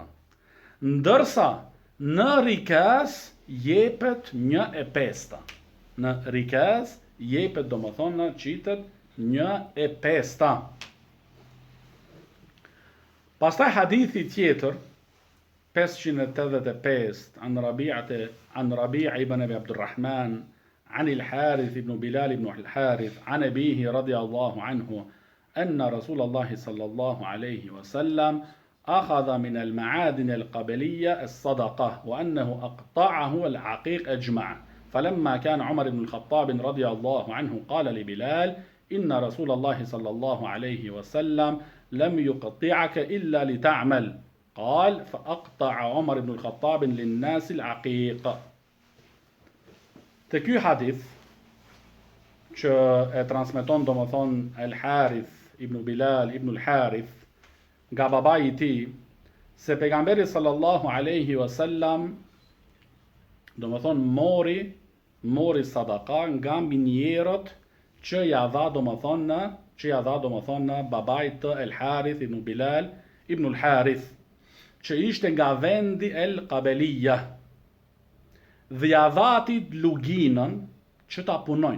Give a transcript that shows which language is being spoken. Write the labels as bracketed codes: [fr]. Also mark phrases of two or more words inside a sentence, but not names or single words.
[sq] Ndërsa në rikaz jepet 1/5. Në rikaz jepet do më thonë qitet 1/5. Pastaj hadithi tjetër [ar] 585 عن ربيع بن أبي عبد الرحمن عن الحارث بن بلال بن الحارث عن أبيه رضي الله عنه أن رسول الله صلى الله عليه وسلم أخذ من المعادن القبلية الصدقة وأنه أقطعه العقيق أجمع فلما كان عمر بن الخطاب رضي الله عنه قال لبلال إن رسول الله صلى الله عليه وسلم لم يقطعك إلا لتعمل قال فأقطع عمر بن الخطاب للناس العقيق. [sq] Të ky hadith që e transmeton domethënë El Harith ibn Bilal ibn El Harith nga babai I tij se pejgamberi [ar] صلى الله عليه وسلم [sq] domethënë mori sadaka nga minjerët që ja dha domethënë babait të El Harith ibn Bilal ibn El Harith që ishte nga vendi El Qabeliya dhe ja dha atit luginën që ta punojnë.